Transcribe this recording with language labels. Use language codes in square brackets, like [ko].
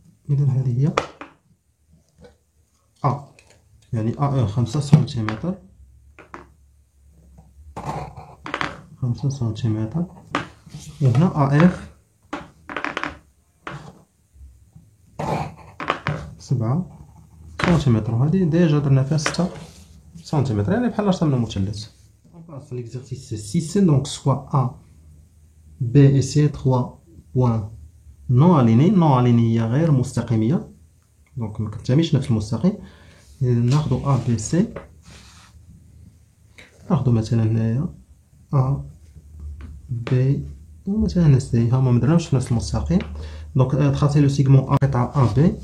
[ar] إذا هذه هي A، يعني AE 5 سنتيمتر، 5 سنتيمتر، وهنا AF 7 سنتيمتر، وهذه ديجا درنا فيها 6 سنتيمتر، يعني بحال رسمنا مثلث. [fr] On passe à l'exercice 6. Donc soit A, B et C 3 points non alignés. [ar] Non alignés هي غير مستقيمية، دونك ما كتنتميش نفس المستقيم. ناخدو A B C، ناخدو مثلا هنايا A B ومثلا C، هما مدرناوش في نفس المستقيم. دونك تخاصي لو سيغمون A قطعة A B.